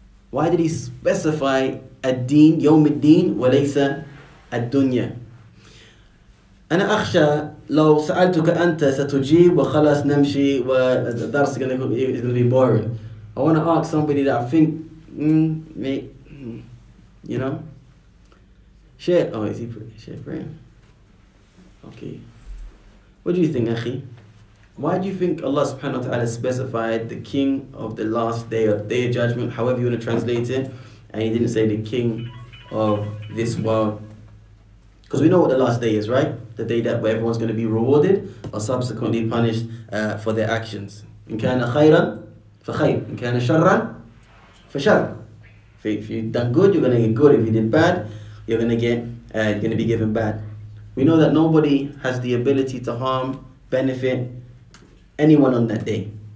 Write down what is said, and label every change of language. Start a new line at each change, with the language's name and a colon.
English: Why did he specify
Arabic: الدين يوم الدين وليس الدنيا؟ أنا أخشى لو سألتك أنت ستجيب وخلاص نمشي والدرس
English: is going to be boring. I want to ask somebody that I think, you know, Sheikh. Oh, is he Sheikh Ibrahim? Okay. What do you think, Akhi? Why do you think Allah subhanahu wa ta'ala specified the king of the last day or day of judgment, however you want to translate it, and he didn't say the king of this world? Because we know what the last day is, right? The day that where everyone's going to be rewarded or subsequently punished for their actions.
Arabic: إن كان خيرا فخير, إن كان شرا فشر.
English: If you've done good, you're going to get good. If you did bad, you're going to be given bad. We know that nobody has the ability to harm, benefit anyone on that day.